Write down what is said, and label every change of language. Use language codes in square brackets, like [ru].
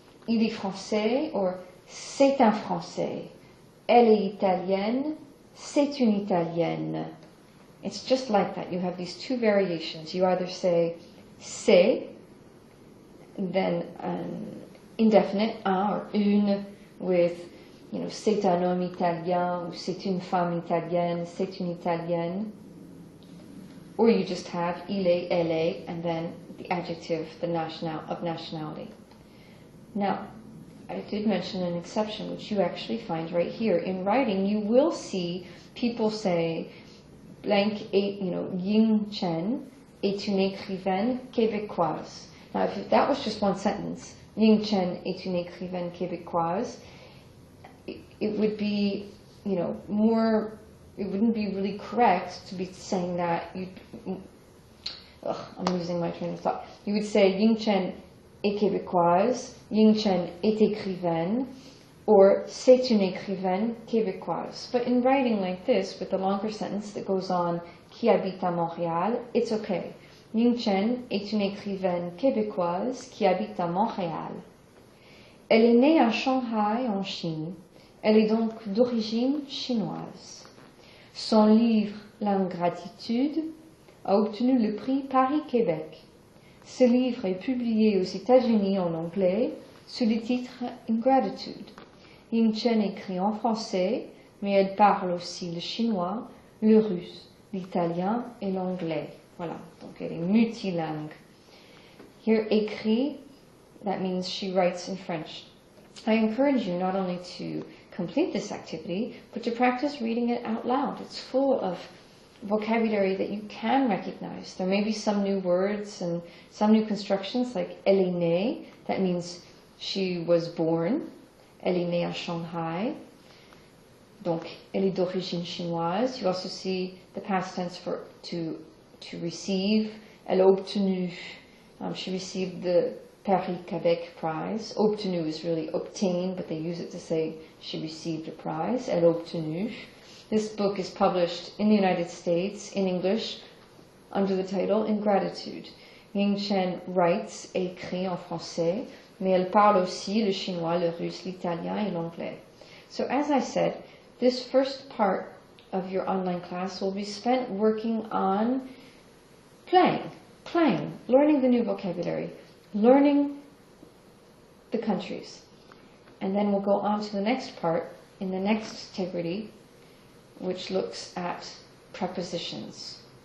[fr] Il est français, or c'est un français. Elle est italienne, c'est une italienne. [en] It's just like that. You have these two variations. You either say [fr] c'est, [en] then indefinite, [fr] un or une, with, c'est un homme italien, ou c'est une femme italienne, c'est une italienne. [en] Or you just have il est, elle est, and then the adjective of nationality. Now, I did mention an exception, which you actually find right here. In writing, you will see people say, blank, Ying Chen [fr] est une écrivaine québécoise. [en] Now, if that was just one sentence, [fr] Ying Chen est une écrivaine québécoise, [en] it would be, more, it wouldn't be really correct to be saying that. I'm losing my train of thought. You would say [fr] Ying Chen est québécoise, Ying Chen est écrivaine, or c'est une écrivaine québécoise. [en] But in writing like this, with the longer sentence that goes on, [fr] qui habite à Montréal, [en] it's okay. [fr] Ying Chen est une écrivaine québécoise qui habite à Montréal. Elle est née à Shanghai, en Chine. Elle est donc d'origine chinoise. Son livre L'Ingratitude a obtenu le prix Paris-Québec. Ce livre est publié aux États-Unis en anglais sous le titre Ingratitude. Ying Chen écrit en français, mais elle parle aussi le chinois, le russe, l'italien et l'anglais. Voilà, donc elle est multilingue. [en] Here, écrit, that means she writes in French. I encourage you not only to complete this activity, but to practice reading it out loud. It's full of vocabulary that you can recognize. There may be some new words and some new constructions, like [fr] elle est née, [en] that means she was born. [fr] Elle est née à Shanghai. Donc, elle est d'origine chinoise. [en] You also see the past tense for to receive. [fr] Elle a obtenu. [en] She received the Paris-Quebec prize. Obtenu is really obtained, but they use it to say she received a prize. [fr] Elle a obtenu. [en] This book is published in the United States in English under the title Ingratitude. [fr] Ying Chen writes et écrit en français, mais elle parle aussi le chinois, le russe, l'italien et l'anglais. [en] So as I said, this first part of your online class will be spent working on playing, learning the new vocabulary, learning the countries. And then we'll go on to the next part in the next Tegrity, which looks at prepositions.